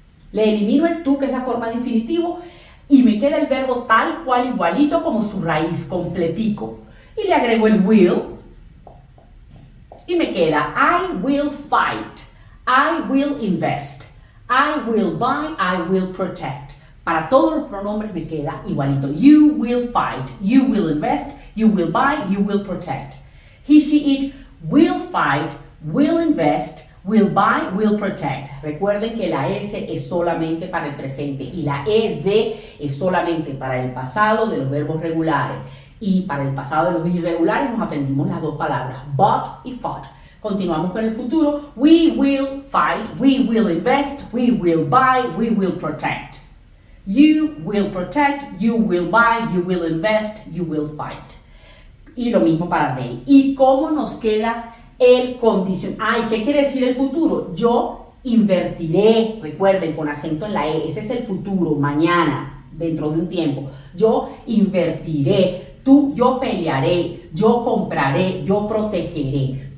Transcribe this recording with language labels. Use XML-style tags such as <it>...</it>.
<es>Le elimino el to, que es la forma de infinitivo, y me queda el verbo tal cual, igualito como su raíz, completico. Y le agrego el will, y me queda</es> <en>I will fight, I will invest, I will buy, I will protect.</en> <es>Para todos los pronombres me queda igualito.</es> <en>You will fight, you will invest, you will buy, you will protect. He, she, it will fight, will invest, will buy, will protect.</en> <es>Recuerden que la S es solamente para el presente y la ED es solamente para el pasado de los verbos regulares. Y para el pasado de los irregulares nos aprendimos las dos palabras, bought y fought. Continuamos con el futuro.</es> <en>We will fight, we will invest, we will buy, we will protect. You will protect, you will buy, you will invest, you will fight.</en> <es>Y lo mismo para they. ¿Y cómo nos queda el condicional? Ay, ¿qué quiere decir el futuro? Yo invertiré, recuerden, con acento en la E, ese es el futuro, mañana, dentro de un tiempo. Yo invertiré, yo pelearé, yo compraré, yo protegeré.</es>